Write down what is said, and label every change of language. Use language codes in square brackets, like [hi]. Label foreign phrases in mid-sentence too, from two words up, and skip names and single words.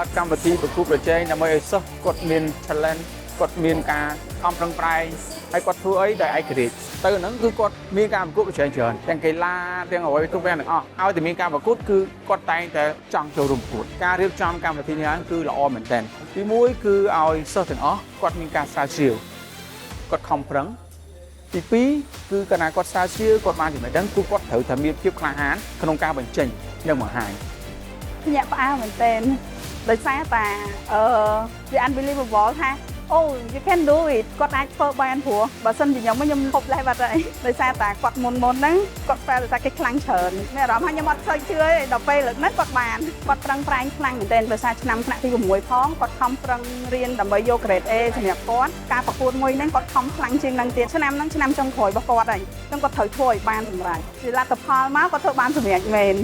[km] កម្មវិធីប្រកួតប្រជែងដើម្បីឲ្យសិស្សគាត់មាន talent គាត់មានការខំប្រឹងប្រែងហើយគាត់ធ្វើអីដោយឯករាជ្យទៅហ្នឹងគឺគាត់មានការប្រកួតប្រជែងច្រើនទាំងកីឡាទាំងអ្វីทุกយ៉ាងទាំងអស់ហើយតែមានការប្រកួតគឺគាត់តែងតែចង់ចូលរួមប្រកួតការរៀបចំកម្មវិធីនេះគឺល្អមែនទែនទី1គឺឲ្យសិស្សទាំងអស់គាត់មានការស្រាវជ្រាវគាត់ខំប្រឹងទី2គឺកាលណាគាត់ស្រាវជ្រាវគាត់បានចំណេះដឹងគឺគាត់ត្រូវតែមានភាពក្លាហានក្នុងការបញ្ចេញនិងបង្ហាញ ញាក់ផ្អើលមែនទែនដោយសារតែវា unbelievable ថាអូ [en] you can do it [km] គាត់អាចធ្វើបានព្រោះបើសិនជាខ្ញុំហូបលេះបាត់ហើយដោយសារតែគាត់មុនហ្នឹងគាត់ប្រែតែគេខ្លាំងច្រើនមានអារម្មណ៍ថាខ្ញុំអត់សូវជឿទេដល់ពេលលើកនេះគាត់បានគាត់ប្រឹងប្រែងខ្លាំងមែនទែនដោយសារឆ្នាំថ្នាក់ទី6ផងគាត់ខំប្រឹងរៀនដើម្បីយក [en] grade A [km] សម្រាប់គាត់ការប្រកួតមួយហ្នឹងគាត់ខំខ្លាំងជាងនឹងទៀតឆ្នាំហ្នឹងឆ្នាំចុងក្រោយរបស់គាត់ហើយខ្ញុំគាត់ត្រូវធ្វើឲ្យបានសម្រេចជាលទ្ធផលមកគាត់ធ្វើបានសម្រេចមែន